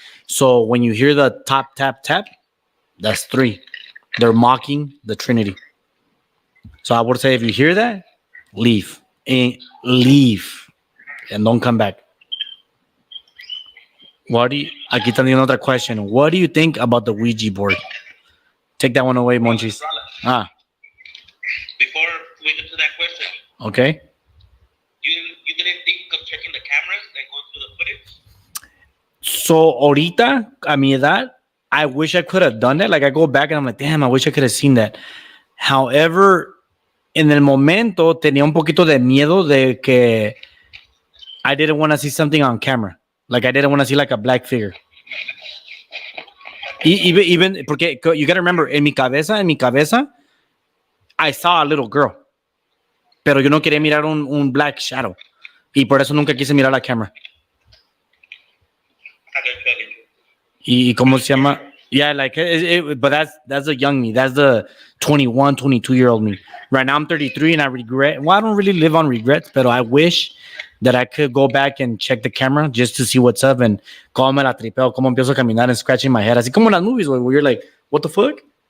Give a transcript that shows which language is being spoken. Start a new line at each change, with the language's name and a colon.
English: So when you hear the tap, tap, tap, that's three. They're mocking the Trinity. So I would say if you hear that, leave. Leave. And don't come back.
Spanish: Aquí también otra
English: question. What do you think about the Ouija board? Take that one away, Monchis. Ah, Before we get to that question, okay. you didn't think of checking the cameras and going through the footage? So
Spanish: ahorita, a mi edad,
English: I wish I could have done that. Like I go back and I'm like, damn, I wish I could have seen that.
Spanish: However, en el momento tenía un poquito de miedo de que
English: I didn't want to see something on camera. Like I didn't want to see like a black figure. Even porque you gotta remember,
Spanish: en mi cabeza,
English: I saw a little girl.
Spanish: Pero yo no quería mirar un
English: black shadow.
Spanish: Y por eso nunca quise mirar la cámara. ¿Y cómo se llama?
English: Yeah, like, but that's the young me. That's the 21, 22-year-old me. Right now I'm 33 and I regret. Well, I don't really live on regrets, but I wish that I could go back and check the camera just to see what's up and
Spanish: cómo me la tripeo, cómo empiezo a caminar
English: and scratching my head.
Spanish: Así como en las movies
English: where you're like, what the fuck?